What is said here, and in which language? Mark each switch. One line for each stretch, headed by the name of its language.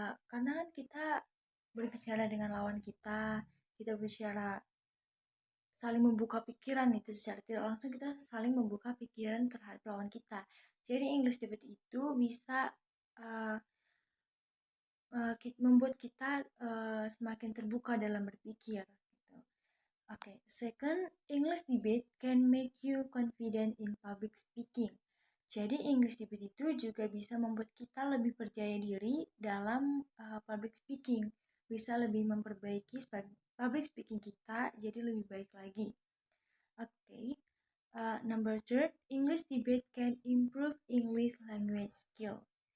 Indonesian: Karena kan kita berbicara dengan lawan kita, kita berbicara saling membuka pikiran itu secara tidak langsung kita saling membuka pikiran terhadap lawan kita. Jadi English debate itu bisa uh, membuat kita semakin terbuka dalam berpikir. Gitu.
English: Okay, second, English debate can make you confident in public speaking.
Indonesian: Jadi English debate itu juga bisa membuat kita lebih percaya diri dalam public speaking, bisa lebih memperbaiki public speaking kita jadi lebih baik lagi.
English: Okay, number third, English debate can improve English language skill.